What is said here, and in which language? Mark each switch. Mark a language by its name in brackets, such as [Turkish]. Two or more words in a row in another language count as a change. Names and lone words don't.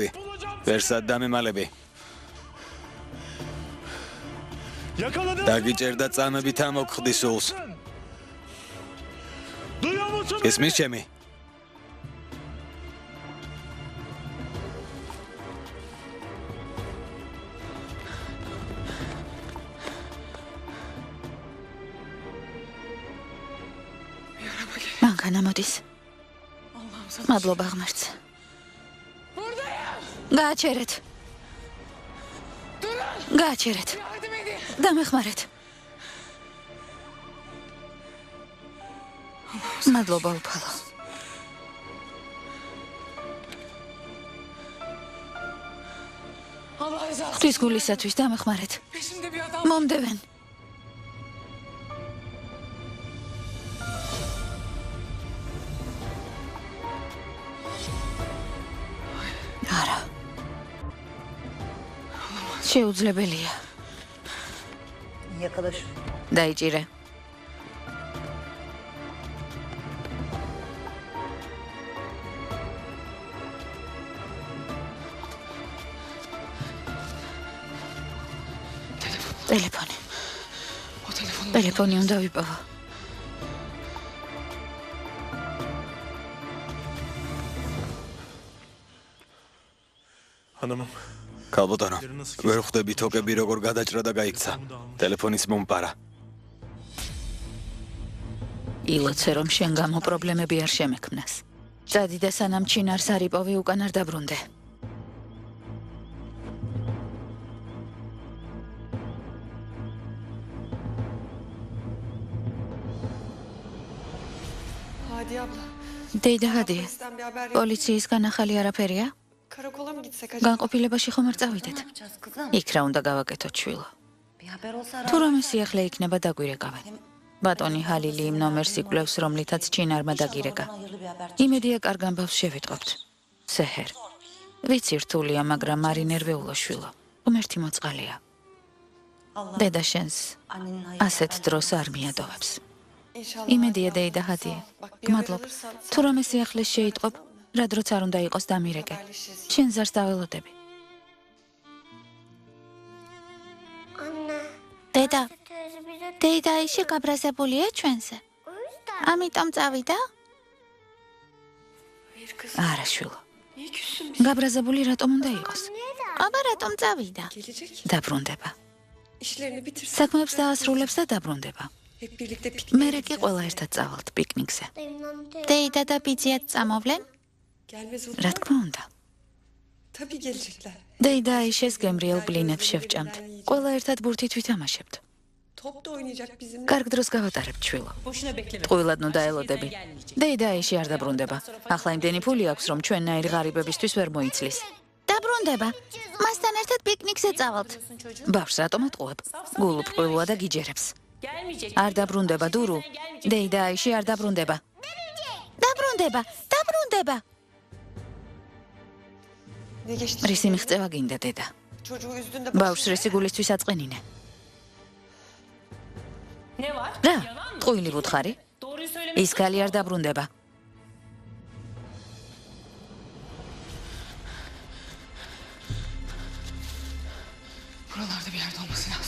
[Georgian] ვერსად დამემალები. [Turkish] Yakaladım. [Georgian] დაგიჭერდა წამებით ამოგხდი სულს. [Turkish] Duyuyor musun? [Georgian] ესმის ჩემი? მანქანა მოდის. [Turkish] Allah'ım sana. [Georgian] მადლობა ღმერთს. გააჩერეთ. გააჩერეთ. [Turkish] Yardım edin. [Georgian] დამეხმარეთ. მადლობა უფალო. [Turkish] Allah rızası. [Georgian] ღვთის გულისათვის დამეხმარეთ. [Turkish] Peşimde bir adam. [Georgian] მომდევენ. არა. შეუძლებელია. [Turkish] Yakala şu. [Georgian] დაიჭირე. ტელეფონი. [Turkish] O telefonu. [Georgian] ტელეფონი უნდა ვიპოვო. [Turkish] Hanımım. [Georgian] ქალბატონო, ვერ ხვდები თოკები როგორ გადაჭრა და გაიქცა. ტელეფონის მომპარა. ილოცე რომ შენ გამო პრობლემები არ შემექმნას. წადი და სანამ ჩინარს არ იპოვე უკან არ დაბრუნდე. [Turkish] Hadi abla. [Georgian] დეიდა ჰადი, [Turkish] Polisten bir haber yok. [Georgian] პოლიციისგან ახალი არაფერია? [Turkish] Karakola mı gitsek acaba? [Georgian] განყოფილებაში ხომ არ წავიდეთ? იქ რა უნდა გავაკეთოთ, შვილო? თუ რამე სიახლე იქნება დაგვირეკავენ. ბატონი ჰალილი იმ ნომერს იკვლევს, რომლითაც ჩინარმა დაგირეკა. იმედია კარგ ამბავს შევიტყობთ. სეჰერ. ვიცი რთულია, მაგრამ არ ინერვეულო, შვილო. ღმერთი მოწყალია. დედა შენს ასეთ დროს არ მიადოვებს. İnşallah. იმედია დეიდა ჰადი. გმადლობ. თუ რამე სიახლეს შეიტყობ, რა დროც არ უნდა იყოს დამირეკე. შენ ზარს დაველოდები. დედა, დეიდა ისე გაბრაზებულია ჩვენზე. ამიტომ წავიდა? [Turkish] Hayır kız. [Georgian] არა, შვილო. [Turkish] Niye küssün biz? [Georgian] გაბრაზებული რატომ უნდა იყოს? აბა რატომ წავიდა? [Turkish] Gelecek. [Georgian] დაბრუნდება. [Turkish] İşlerini bitirsin. [Georgian] საქმეებს დაასრულებს და დაბრუნდება. [Turkish] Hep birlikte pikniğe [Georgian] მერე კი [Turkish] gideceğiz. [Georgian] ყველა ერთად წავალთ პიკნიკზე. დეიდა და ბიძიაც წამოვლენ? [Turkish] Gelmez olur [Georgian] რა [Turkish] mu? [Georgian] თქმა უნდა. [Turkish] Tabii gelecekler. [Georgian] დეიდა აიშეს გემრიელ ბლინებს შევჭამთ. ყველა ერთად ბურთით ვითამაშებთ. [Turkish] Top da oynayacak bizimle. [Georgian] კარგ დროს გავატარებთ, შვილო. ტყუილად ნუ დაელოდები. დეიდა აიში არ დაბრუნდება. ახლა იმდენი ფული აქვს, რომ ჩვენნაირი ღარიბებისთვის ვერ მოიცლის. დაბრუნდება. მასთან ერთად პიკნიკზე წავალთ. ბავშვს რატომ ატყუებ? გულუფრყვილოა და გიჯერებს. არ დაბრუნდება, დურუ. დეიდა აიში არ დაბრუნდება. დაბრუნდება, დაბრუნდება. [Turkish] Ne geçti? [Georgian] რისი მიღწევა გინდა, დედა? [Turkish] Çocuğu üzdün de [Georgian] ბავშვს რისი გულისთვის აწყენინე. [Turkish] Ne var? [Georgian] რა? ტყუილი ვუთხარი? [Turkish] Doğruyu söyle. [Georgian] ის ქალი არ დაბრუნდება. [Turkish] buralarda bir yerde olması lazım.